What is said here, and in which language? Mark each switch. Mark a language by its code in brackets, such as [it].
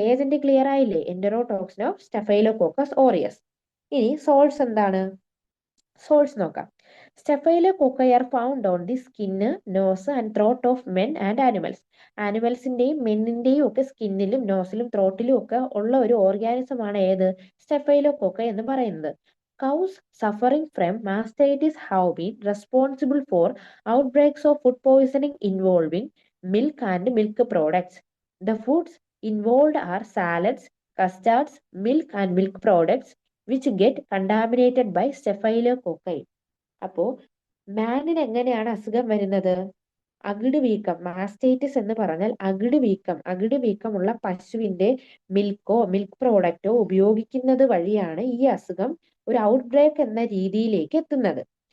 [ml] Agent clear ആയില്ലേ? Entero toxin of Staphylococcus ഓറിയസ്. ഇനി source എന്താണ്? സോഴ്സ് നോക്കാം. [en] Staphylococci are found on the skin, nose and throat of men and animals. [ml] ആനിമൽസിന്റെയും മെന്നിന്റെയും ഒക്കെ സ്കിന്നിലും നോസിലും ത്രോട്ടിലും ഒക്കെ ഉള്ള ഒരു ഓർഗാനിസമാണ് ഏത്? സ്റ്റഫൈലോകോക്കൈ എന്ന് പറയുന്നത്. [en] Cows suffering from mastitis have been responsible for outbreaks of food poisoning involving milk and milk products. The foods involved are salads, custards, milk and milk products which get contaminated by Staphylococci. [ml] അപ്പോ മാനിന് എങ്ങനെയാണ് അസുഖം വരുന്നത്? അകിട് വീക്കം, mastitis എന്ന് പറഞ്ഞാൽ അകിട് വീക്കമുള്ള പശുവിന്റെ മിൽക്കോ മിൽക്ക് പ്രോഡക്റ്റോ ഉപയോഗിക്കുന്നത് വഴിയാണ് ഈ അസുഖം ഒരു ഔട്ട്ബ്രേക്ക് എന്ന രീതിയിലേക്ക് എത്തുന്നത്.